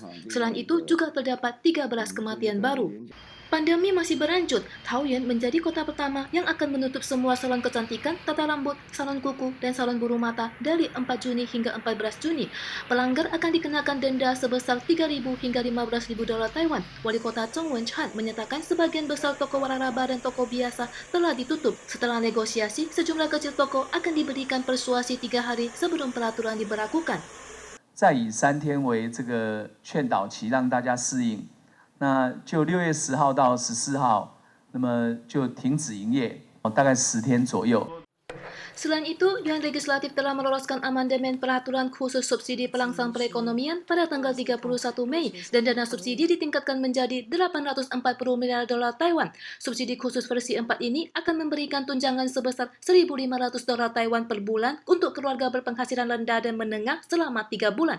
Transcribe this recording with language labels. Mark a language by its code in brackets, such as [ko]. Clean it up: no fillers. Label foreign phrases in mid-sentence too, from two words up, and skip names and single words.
[id] Selain itu, juga terdapat 13 kematian baru. Pandemi masih berlanjut, Taoyuan menjadi kota pertama yang akan menutup semua salon kecantikan, tata rambut, salon kuku, dan salon bulu mata dari 4 Juni hingga 14 Juni. Pelanggar akan dikenakan denda sebesar 3.000 hingga 15.000 dolar Taiwan. Wali kota Chong Wen-chan menyatakan sebagian besar toko waralaba dan toko biasa telah ditutup. Setelah negosiasi, sejumlah kecil toko akan diberikan persuasi 3 hari sebelum peraturan diberlakukan. [zh] 再以3天为这个劝导期，让大家适应。那就6月10号到14号，那么就停止营业，大概10天左右。 [id] Selain itu, Yuan Legislatif telah meloloskan amandemen peraturan khusus subsidi perangsang perekonomian pada tanggal 31 Mei dan dana subsidi ditingkatkan menjadi 840 miliar dolar Taiwan. Subsidi khusus versi 4 ini akan memberikan tunjangan sebesar 1.500 dolar Taiwan per bulan untuk keluarga berpenghasilan rendah dan menengah selama 3 bulan.